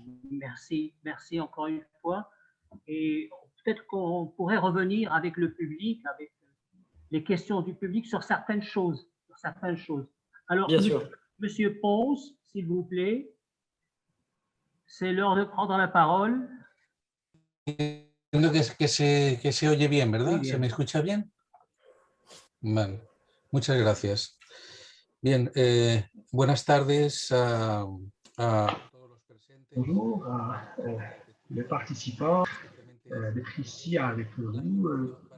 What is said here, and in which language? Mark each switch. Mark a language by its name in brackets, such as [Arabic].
[French] Merci encore une fois. Et peut-être qu'on pourrait revenir avec le public, avec les questions du public sur certaines choses. Alors, bien sûr. Monsieur Ponce, s'il vous plaît, c'est l'heure de prendre la parole. [Spanish] Entiendo que se oye bien, ¿verdad? Muy bien. ¿Se me escucha bien? Vale, muchas gracias. Bien, buenas tardes a todos los presentes. [French] Bonjour à les participants d'être ici avec vous.